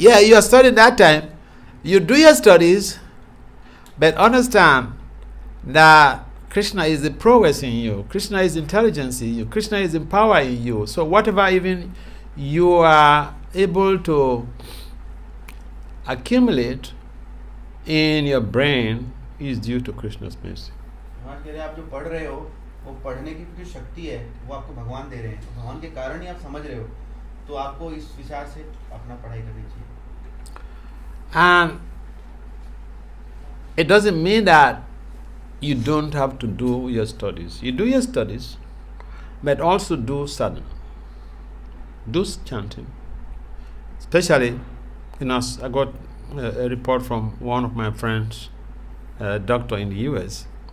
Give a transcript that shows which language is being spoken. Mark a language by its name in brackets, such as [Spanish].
[English] Yeah, you are studying that time. You do your studies, but understand that Krishna is the progress in you. Krishna is intelligence in you. Krishna is in power in you. So whatever even you are able to accumulate in your brain is due to Krishna's mercy. [Hindi] भगवान कह रहे हैं आप जो पढ़ रहे हो वो पढ़ने की जो शक्ति है वो आपको भगवान दे रहे हैं, तो भगवान के कारण ही आप समझ रहे हो, तो आपको इस विचार से अपना पढ़ाई करनी चाहिए. [English] And it doesn't mean that you don't have to do your studies. You do your studies, but also do sadhana. Do chanting. Especially, I got a report from one of my friends, a doctor in the US.